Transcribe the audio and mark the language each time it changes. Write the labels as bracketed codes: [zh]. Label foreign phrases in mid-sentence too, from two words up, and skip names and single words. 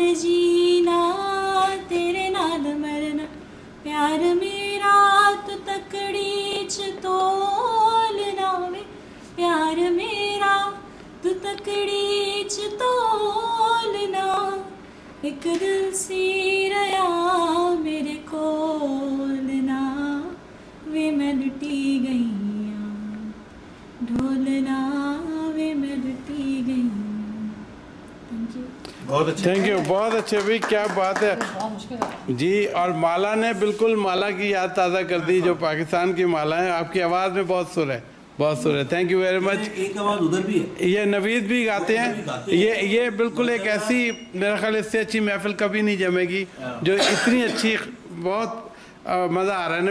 [pa] ਜੀਣਾ ਤੇਰੇ ਨਾਲ ਮਰਨਾ ਪਿਆਰ ਮੇਰਾ ਤੂੰ ਤੱਕੜੀ 'ਚ ਤੋਲਣਾ ਵੇ ਪਿਆਰ ਮੇਰਾ ਤੂੰ ਤੱਕੜੀ 'ਚ ਤੋਲਣਾ ਇੱਕ ਦਿਲ ਸੀ ਰਿਹਾ ਮੇਰੇ ਕੋਲਣਾ ਵੇ ਮੈਂ ਲੁੱਟੀ ਗਈ ਢੋਲਣਾ ਵੇ ਮੈਂ ਲੁੱਟੀ ਗਈ। [en] thank you. [hi] बहुत अच्छे। [en] thank you, [hi] बहुत अच्छे भाई, क्या बात है जी। और माला ने बिल्कुल माला की याद ताज़ा कर दी, जो पाकिस्तान की माला है। आपकी आवाज़ में बहुत सुर है, बहुत सुर है। [en] thank you very much. [hi] एक आवाज़ उधर भी है, ये नवीद भी गाते हैं। ये बिल्कुल एक ऐसी, मेरा ख्याल इससे अच्छी महफिल कभी नहीं जमेगी, जो इतनी अच्छी, बहुत मज़ा आ रहा है।